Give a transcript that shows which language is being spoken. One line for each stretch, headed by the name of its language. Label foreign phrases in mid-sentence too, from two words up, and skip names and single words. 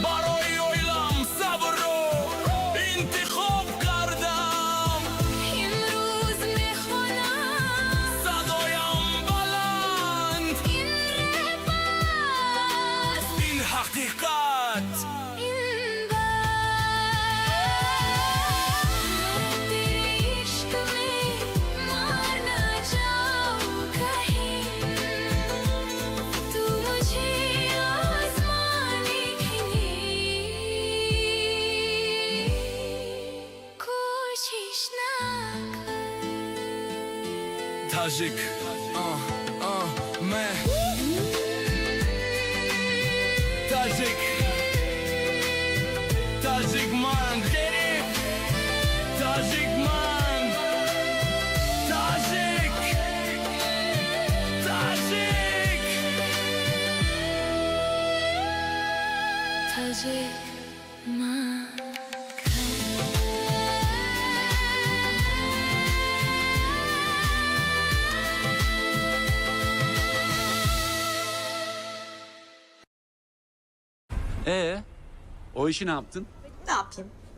Persian: برای اویلم صبر رو انتخاب کردم امروز میخوانم صدایم بلند این رپ است این حقیقت این بات
Hindi: मैं तेरे इश्क में मर ना जाऊं कहीं तू मुझे आजमाने की कोशिश ना कर
Persian: تاجیک من تاجیک تاجیک من تاجیک من تاجیک تاجیک تاجیک من
Turkish: O işi ne yaptın? Ne yapayım?